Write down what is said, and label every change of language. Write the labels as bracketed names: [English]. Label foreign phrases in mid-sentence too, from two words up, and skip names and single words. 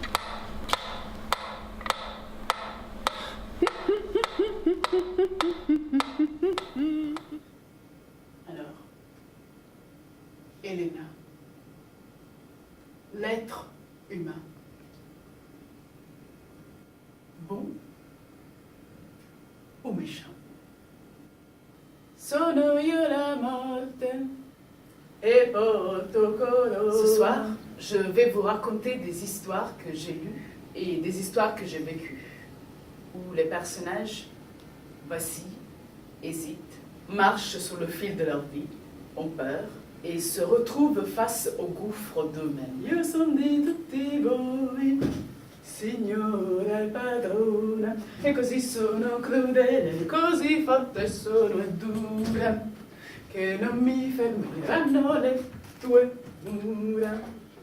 [French] Alors, Elena, l'être humain, bon ou méchant? [Italian] Sono io la morte. [French] Ce soir, Je vais vous raconter des histoires que j'ai lues et des histoires que j'ai vécues, où les personnages vacillent, hésitent, marchent sur le fil de leur vie, ont peur et se retrouvent face au gouffre d'eux-mêmes. [Italian] Io son di tutti voi, signora padrona, e così sono crudele, così forte sono e dura, che non mi fermeranno le tue mura.